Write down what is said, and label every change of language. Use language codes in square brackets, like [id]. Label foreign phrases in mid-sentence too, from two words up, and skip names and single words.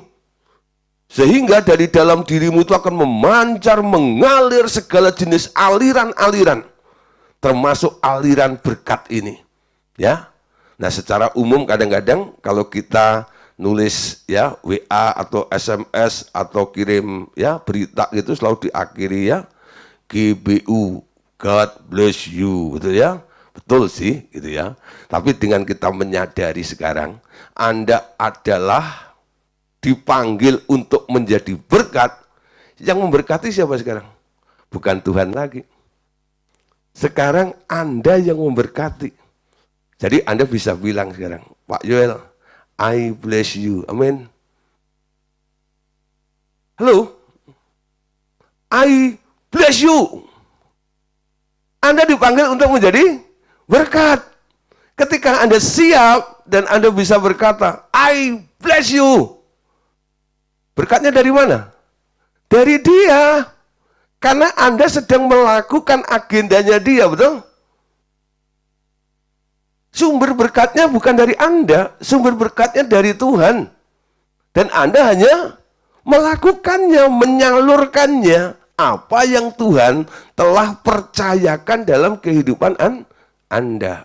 [id] Sehingga dari dalam dirimu itu akan memancar, mengalir segala jenis aliran-aliran. Termasuk aliran berkat ini. Ya. Nah, secara umum kadang-kadang kalau kita nulis ya WA atau SMS atau kirim ya berita gitu selalu diakhiri ya GBU, [en] God bless you, [id] gitu ya. Betul sih, gitu ya. Tapi dengan kita menyadari sekarang, Anda adalah dipanggil untuk menjadi berkat. Yang memberkati siapa sekarang? Bukan Tuhan lagi. Sekarang Anda yang memberkati. Jadi Anda bisa bilang sekarang, Pak Yoel, [en] I bless you. Amin. Halo? I bless you. [id] Anda dipanggil untuk menjadi berkat. Ketika Anda siap dan Anda bisa berkata, [en] I bless you. [id] Berkatnya dari mana? Dari Dia. Karena Anda sedang melakukan agendanya Dia, betul? Sumber berkatnya bukan dari Anda, sumber berkatnya dari Tuhan. Dan Anda hanya melakukannya, menyalurkannya apa yang Tuhan telah percayakan dalam kehidupan Anda.